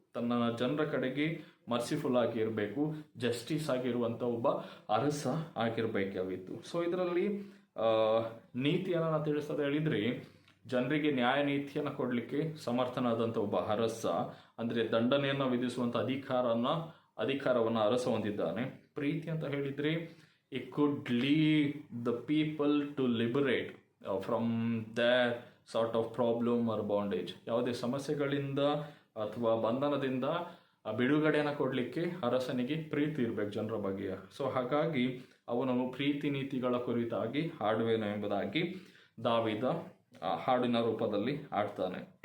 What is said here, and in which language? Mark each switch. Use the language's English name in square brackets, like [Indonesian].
[Kannada] ತನ್ನ ಜನರ ಕಡೆಗೆ ಮರ್ಸಿಫುಲ್ ಆಗಿರಬೇಕು, ಜಸ್ಟಿಸ್ ಆಗಿರುವಂಥ ಒಬ್ಬ ಅರಸ ಆಗಿರಬೇಕಾಗಿತ್ತು. ಸೊ ಇದರಲ್ಲಿ ನೀತಿಯನ್ನು ನಾನು ತಿಳಿಸೋದು ಹೇಳಿದರೆ, ಜನರಿಗೆ ನ್ಯಾಯ ನೀತಿಯನ್ನು ಕೊಡಲಿಕ್ಕೆ ಸಮರ್ಥನಾದಂಥ ಒಬ್ಬ ಅರಸ, ಅಂದರೆ ದಂಡನೆಯನ್ನು ವಿಧಿಸುವಂಥ ಅಧಿಕಾರವನ್ನು ಅರಸ ಹೊಂದಿದ್ದಾನೆ. ಪ್ರೀತಿ ಅಂತ ಹೇಳಿದರೆ [English] it could lead the people to liberate from their sort of problem or bondage. [Kannada] ಯಾವುದೇ ಸಮಸ್ಯೆಗಳಿಂದ ಅಥವಾ ಬಂಧನದಿಂದ ಬಿಡುಗಡೆಯನ್ನು ಕೊಡಲಿಕ್ಕೆ ಅರಸನಿಗೆ ಪ್ರೀತಿ ಇರಬೇಕು ಜನರ ಬಗ್ಗೆ. ಸೊ ಹಾಗಾಗಿ ಅವನು ಪ್ರೀತಿ ನೀತಿಗಳ ಕುರಿತಾಗಿ ಹಾಡುವೆನು ಎಂಬುದಾಗಿ ದಾವೀದ ಹಾಡಿನ ರೂಪದಲ್ಲಿ ಆಡ್ತಾನೆ.